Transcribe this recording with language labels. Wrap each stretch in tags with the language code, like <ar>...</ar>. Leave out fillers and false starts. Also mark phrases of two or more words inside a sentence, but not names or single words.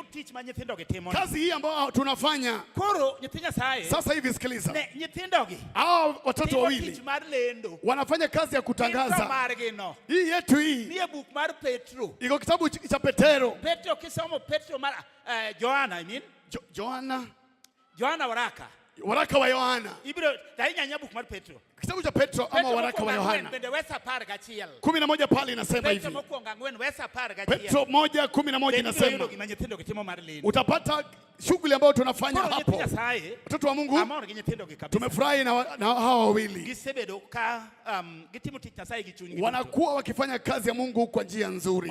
<sw>Kazi hii ambayo tunafanya sasa hivi, sikiliza, hao watoto wawili wanafanya kazi ya kutangaza. Hii yetu hii iko kitabu cha Petro. Petro kisomo Petro mara Joanna, Joanna waraka wa Yohana.</sw> <luo>Ibiro tainya nyabu mar Petro.</luo> <sw>Kitabu cha Petro ama waraka wa Yohana 11 pale inasema hivi. Petro 1:11 inasema utapata shughuli ambayo tunafanya hapo, watoto wa Mungu tumefurahi na hawa wawili wanakuwa wakifanya kazi ya Mungu kwa njia nzuri.</sw>